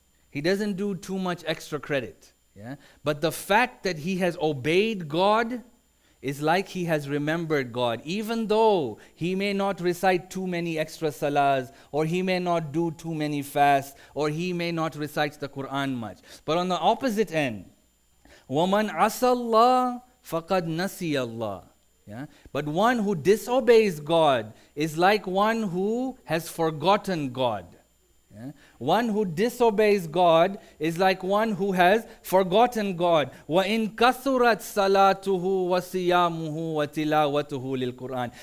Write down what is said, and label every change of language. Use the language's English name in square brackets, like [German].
[English] He doesn't do too much extra credit. Yeah? But the fact that he has obeyed God is like he has remembered God, even though he may not recite too many extra salahs, or he may not do too many fasts, or he may not recite the Qur'an much. But on the opposite end, [Arabic] وَمَنْ عَصَى اللَّهَ فَقَدْ نَسِيَ اللَّهَ. [English] Yeah? But one who disobeys God is like one who has forgotten God. Yeah? One who disobeys God is like one who has forgotten God. [Arabic] وَإِن كَثُرَتْ صَلَاتُهُ وَصِيَامُهُ وَتِلَاوَتُهُ لِلْقُرْآنِ.